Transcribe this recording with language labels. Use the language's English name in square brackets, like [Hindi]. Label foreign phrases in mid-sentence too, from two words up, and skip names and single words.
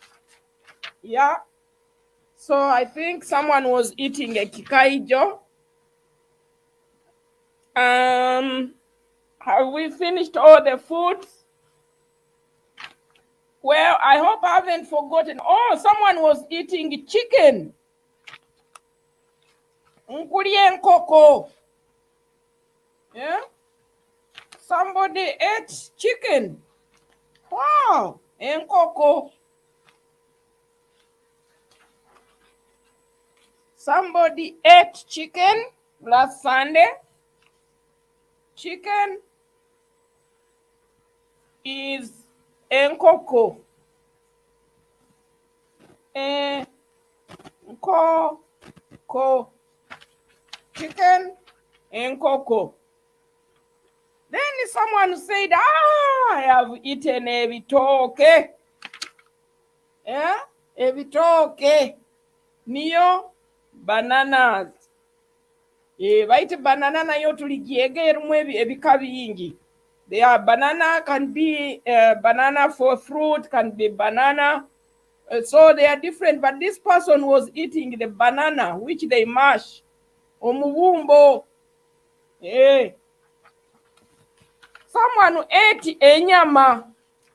[English] So I think someone was eating ekikaijo. Have we finished all the foods? Well, I hope I haven't forgotten. Oh, someone was eating chicken. [Nyoro] Nkulye nkoko. [English] Somebody ate chicken. Wow, nkoko. Somebody ate chicken last Sunday. Chicken is nkoko. Nkoko. Chicken, nkoko. Then someone said, I have eaten ebitoke. [Nyoro] Ebitoke. Niyo bananas. Baite banana nayo tuligiyegerumu ebika bingi. [English] They are banana, can be banana for fruit, can be banana. So they are different, but this person was eating the banana, which they mash. Omubumbo. Someone ate enyama.